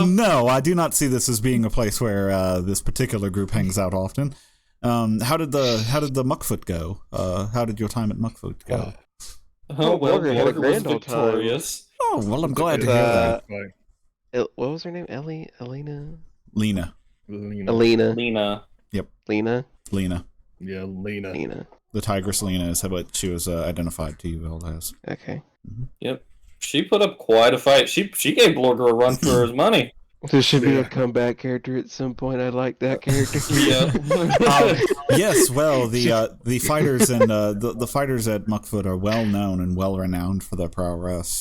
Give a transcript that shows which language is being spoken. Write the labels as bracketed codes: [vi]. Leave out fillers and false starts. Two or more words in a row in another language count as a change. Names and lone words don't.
[en] No, I do not see this as being a place where this particular group hangs out often. How did the Muckfoot go? How did your time at Muckfoot go? Oh, well, Morgan had a Morgan was grand old time. victorious. Oh, well, I'm glad to It's, hear that. Fine. what was her name? Elena? Lena. Lena. Alina. Lena. Lena? Lena. Yeah, Lena. Lena. The Tigress Lena is what she was identified to you all as. Okay. Yep. She put up quite a fight. She gave Blorger a run for his money. There should be Yeah. a comeback character at some point. I like that character. Yeah. Yes, well, the fighters and the fighters at Muckfoot are well known and well renowned for their prowess.